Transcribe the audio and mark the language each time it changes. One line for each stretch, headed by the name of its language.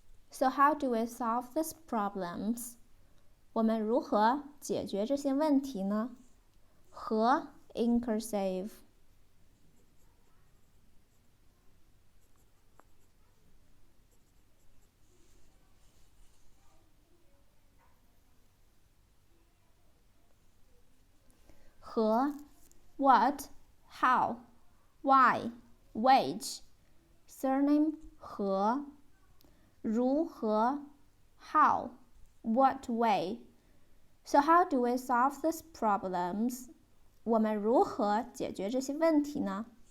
English: So how do we solve these problems?
Chinese: 我们如何解决这些问题呢？
English: 和 in cursive. 和 what, how, why, which, surname 和 如何 how, what way. So how do we solve these problems?
Chinese: 我们如何解决这些问题呢？